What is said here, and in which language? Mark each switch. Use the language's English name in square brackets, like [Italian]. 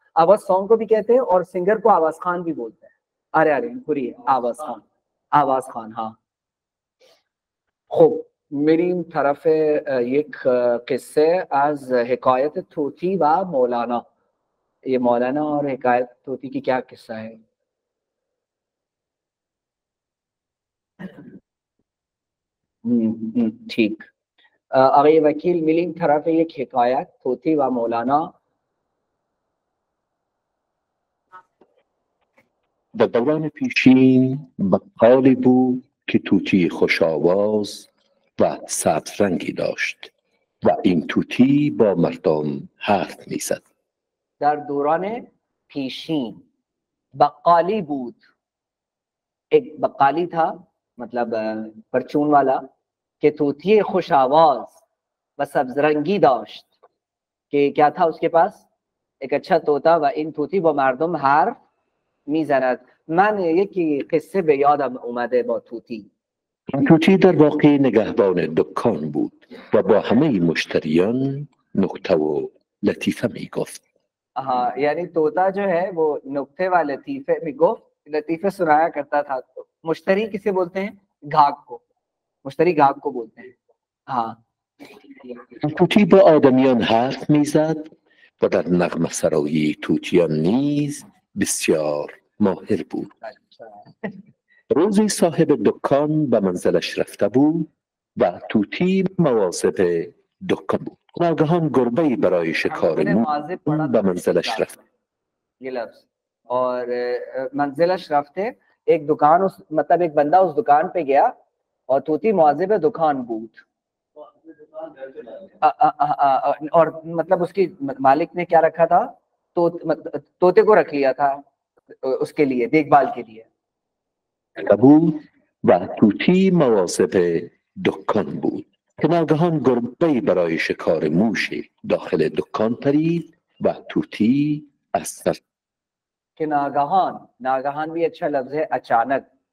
[Urdu] آواز سانگ کو بھی کہتے ہیں، اور سنگر کو آواز خان بھی بولتے ہیں. آرے پوری آواز خان، آواز خان. [Persian] ہاں خب میریم طرف یک قصه از حکایت طوطی و مولانا. [Urdu] یہ مولانا اور حکایت طوطی کی کیا قصہ ہے؟ ٹھیک. [Persian] آقای وکیل میریم طرف یک حکایت طوطی و مولانا. در دوران پیشین بقالی بود که طوطی خوش آواز و سبز رنگی داشت و این طوطی با مردم حرف میزد. در دوران پیشین بقالی بود، [Urdu] ایک بقالی تھا مطلب پرچون والا، کہ [Persian] طوطی خوش آواز و سبز رنگی داشت، [Urdu] کہ کیا تھا اس کے پاس؟ ایک اچھا طوطا. [Persian] و این طوطی با مردم حرف میزند. من یکی قصه به یادم اومده با طوطی. این طوطی در واقع نگهبان دکان بود و با همه مشتریان نکته و لطیفه میگفت. [Urdu] ہاں یعنی طوطا جو ہے وہ نکتے و لطیفے میں گفت، لطیفے سنایا کرتا تھا. مشتری کسے بولتے ہیں؟ گاہک کو. مشتری گاہک کو بولتے ہیں. ہاں. [Persian] طوطی با آدمیان حرف میزد و در نغمه سرایی طوطیان نیز بسیار ماهر بود. روزی صاحب دکان به منزلش رفته بود و طوطی مواظب دکان بود. ناگهان گربه‌ای برای شکار موش به منزلش رفت. [Urdu] یہ لفظ اور منزلش رفته، ایک دکان مطلب ایک بندہ اس دکان پہ گیا اور [Persian] طوطی مواظب دکان بود. [Urdu] اور مطلب اس کی مالک نے کیا رکھا تھا؟ طوطے کو رکھ لیا تھا اس کے لیے دیکھ بھال کے لیے. [Persian] بود و طوطی مواظب دکان بود که ناگهان گربه‌ای برای شکار موشی داخل دکان پرید و طوطی از سر. [Urdu] کہ ناگہان بھی اچھا لفظ ہے، اچانک.